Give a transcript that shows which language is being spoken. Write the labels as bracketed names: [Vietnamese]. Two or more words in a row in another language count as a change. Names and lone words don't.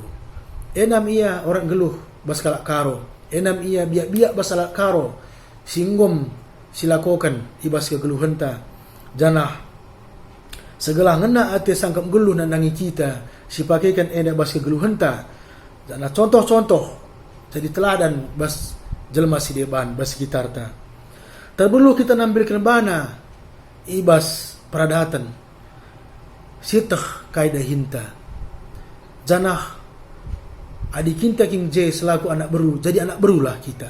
[Batak Karo] Enam ia orang geluh bas kalak karo, enam ia biak-biak bas kalak karo singgom silakokan ibas kegeluhanta janah segala ngena ate sangkap geluh nandangi kita sipakaikan enda bas kegeluhanta janah contoh-contoh jadi teladan bas jelma si deban bas gitarta. Terperlu kita nampilkan bana ibas peradatan sitah kaidah hinta. Janah adik kita king je selaku anak beru, jadi anak berulah kita.